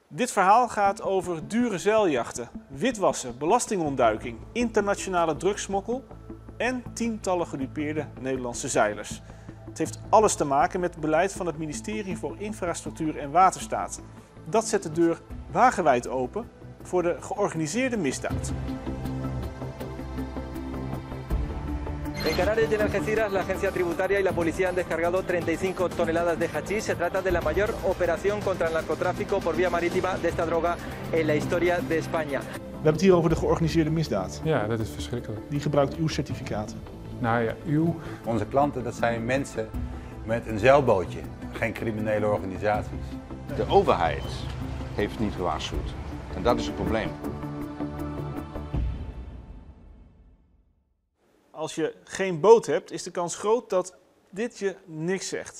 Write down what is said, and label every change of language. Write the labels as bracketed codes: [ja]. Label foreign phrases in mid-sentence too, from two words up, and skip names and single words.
[nl] Dit verhaal gaat over dure zeiljachten, witwassen, belastingontduiking, internationale drugssmokkel en tientallen gedupeerde Nederlandse zeilers. Het heeft alles te maken met het beleid van het ministerie voor Infrastructuur en Waterstaat. Dat zet de deur wagenwijd open voor de georganiseerde misdaad. [es] En Canarias y en Algeciras, la agencia tributaria y la policía han descargado 35 toneladas de hachís. Se trata de la mayor operación contra el narcotráfico por vía marítima de esta droga en la historia de España. [nl] We hebben het hier over de georganiseerde misdaad. Ja, dat is verschrikkelijk. Die gebruikt uw certificaten. Nou ja, Onze klanten, dat zijn mensen met een zeilbootje, geen criminele organisaties. De overheid heeft niet gewaarschuwd. En dat is het probleem. Als je geen boot hebt, is de kans groot dat dit je niks zegt.